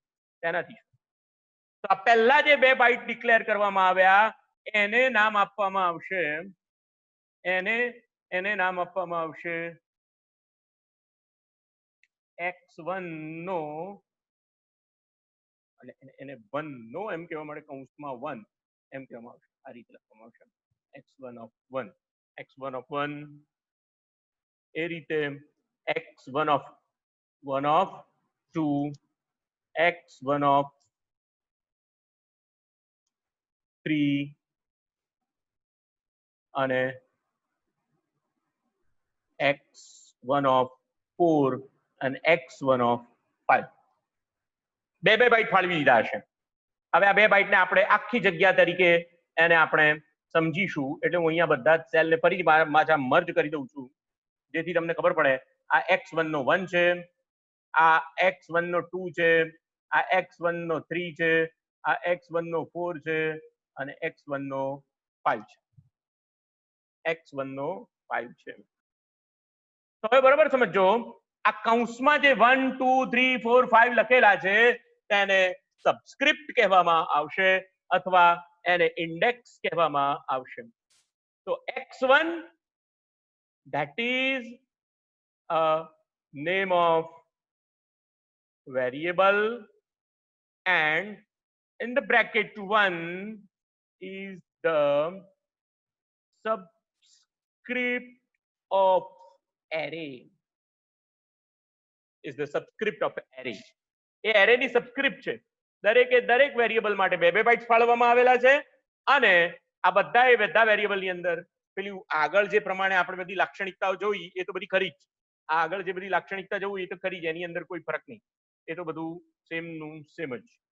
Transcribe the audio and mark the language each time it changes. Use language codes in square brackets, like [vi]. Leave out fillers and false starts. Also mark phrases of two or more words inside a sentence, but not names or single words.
[gu] તો આ પહેલા જે 2 બાઇટ ડિક્લેર કરવામાં આવ્યા એને નામ આપવામાં આવશે, એને નામ આપવામાં આવશે x1 નો, અને એને 1 નો એમ કહેવા માટે કૌંસમાં 1 એમ કહેવામાં આવશે. આ રીતે લખવામાં આવશે [en] x1 of 1, x1 of 1. [gu] એ રીતે [en] x1 of 2, x1 of 3 અને x1 of 4 અને x1 of 5. [gu] 2 બાઇટ ફાળવી દીધા હશે. હવે આ 2 બાઇટને આપણે આખી જગ્યા તરીકે એને આપણે સમજીશું. એટલે હું અહીંયા બધા જ સેલને ફરીથી પાછા મર્જ કરી દઉં છું, જેથી તમને ખબર પડે. આ x1 નો 1 છે, આ x1 નો 2 છે, આ x1 નો 3 છે, આ x1 નો 4 છે અને x1 નો 5 છે. x1 નો 5 છે. તો હવે બરોબર સમજો, આ કૌંસમાં જે 1 2 3 4 5 લખેલા છે તેને સબસ્ક્રિપ્ટ કહેવામાં આવશે અથવા એને ઇન્ડેક્સ કહેવામાં આવશે. [en] તો x1 that is a name of variable and in the bracket 1 is the subscript of array. Is the subscript of array. [gu] એ array ની સબસ્ક્રિપ્ટ છે. દરેક વેરિયેબલ માટે 2 બાઇટ્સ ફાળવવામાં આવેલા છે અને આ બધા વેરિયેબલ ની અંદર પેલું આગળ જે પ્રમાણે આપણે બધી લાક્ષણિકતાઓ જોઈ એ તો બધી ખરી જ. આ આગળ જે બધી લાક્ષણિકતા જોઈ એ તો ખરી જ, એની અંદર કોઈ ફરક નહીં. એ તો બધું સેમ નું સેમ જ.